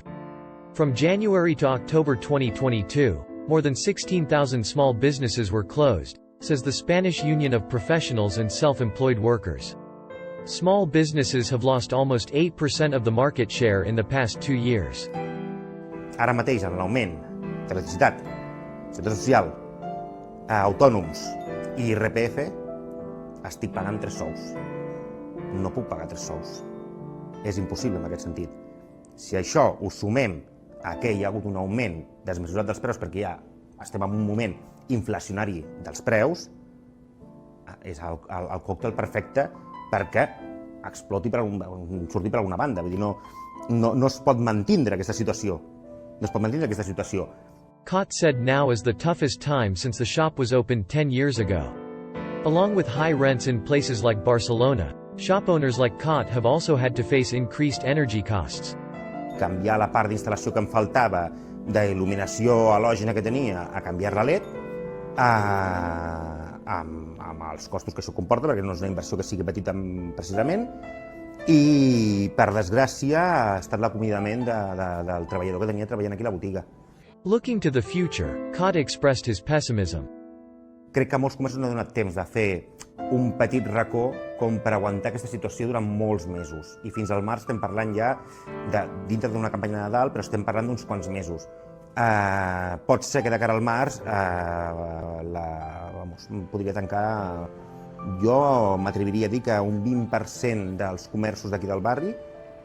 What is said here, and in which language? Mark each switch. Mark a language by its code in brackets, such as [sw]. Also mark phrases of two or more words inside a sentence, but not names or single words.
[en] From January to October 2022, more than 16,000 small businesses were closed, says the Spanish Union of Professionals and Self-Employed Workers. Small businesses have lost almost 8% of the market share in the past 2 years. [ca] Ara mateix, en l'augment d'electricitat, sector social, autònoms i IRPF, estic pagant 3 sous. No puc pagar 3 sous. És impossible en aquest sentit. Si això ho sumem a que hi ha hagut un augment desmesurat dels preus perquè ja estem en un moment inflacionari dels preus, és el còctel perfecte perquè exploti surti per alguna banda. Vull dir, no es pot mantindre aquesta situació. No es pot mantindre aquesta situació. [en] Cot said now is the toughest time since the shop was opened 10 years ago. Along with high rents in places like Barcelona, shop owners like Cot have also had to face increased energy costs. [ca] Canviar la part d'instal·lació que em faltava d'il·luminació halògena que tenia a canviar-la a LED, amb els costos que això comporta, perquè no és una inversió que sigui petita precisament, i per desgràcia ha estat l'acomiadament del treballador que tenia treballant aquí a la botiga. [en] Looking to the future, Cot expressed his pessimism. [ca] Crec que molts comerços no han donat temps de fer un petit racó com per aguantar aquesta situació durant molts mesos. I fins al març estem parlant ja dintre d'una campanya de Nadal, però estem parlant d'uns quants mesos. Pot ser que de cara al març podria tancar, jo m'atreviria a dir que un 20% dels comerços d'aquí del barri